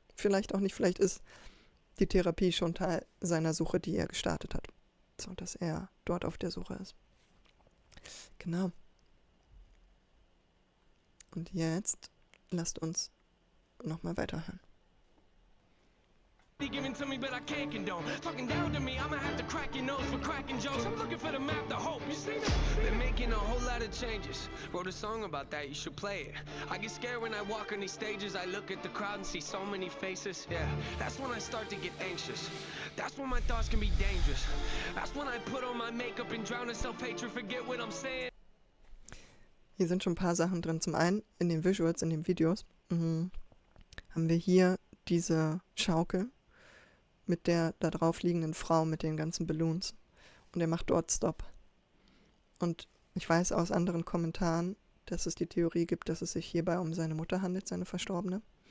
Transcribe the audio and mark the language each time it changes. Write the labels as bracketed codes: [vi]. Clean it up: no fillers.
[de] Vielleicht auch nicht, vielleicht ist die Therapie schon Teil seiner Suche, die er gestartet hat. So, dass er dort auf der Suche ist. Genau. Und jetzt lasst uns nochmal weiterhören. [en] Given to me, but I can't condone. Talking down to me, I'ma have to crack your nose for cracking jokes. I'm looking for the map to hope. You see that? They're making a whole lot of changes. Wrote a song about that, you should play it. I get scared when I walk on these stages. I look at the crowd and see so many faces. Yeah, that's when I start to get anxious. That's when my thoughts can be dangerous. That's when I put on my makeup and drown in self-hatred. Forget what I'm saying. [de] Hier sind schon ein paar Sachen drin. Zum einen in den Visuals, in den Videos, haben wir hier diese Schaukel mit der da drauf liegenden Frau mit den ganzen Balloons. Und er macht dort Stop. Und ich weiß aus anderen Kommentaren, dass es die Theorie gibt, dass es sich hierbei um seine Mutter handelt, seine Verstorbene.